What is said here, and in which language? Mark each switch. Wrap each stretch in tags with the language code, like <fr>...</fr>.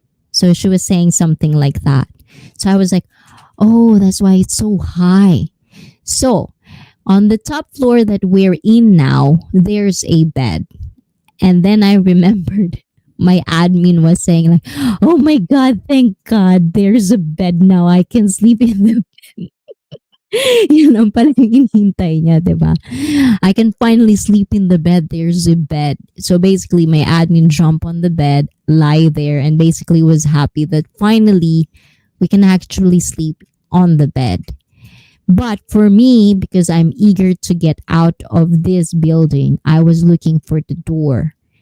<en>So she was saying something like that. So I was like, oh, that's why it's so high. So on the top floor that we're in now, there's a bed. And then I remembered my admin was saying like, oh my God, thank God, there's a bed now. I can sleep in the bed.</en> <tl>Yun ang pala yung inhintay niya, diba?</tl> <en>I can finally sleep in the bed. There's a bed. So basically, my admin jumped on the bed, lie there, and basically was happy that finally we can actually sleep on the bed. But for me, because I'm eager to get out of this building, I was looking for the door.</en>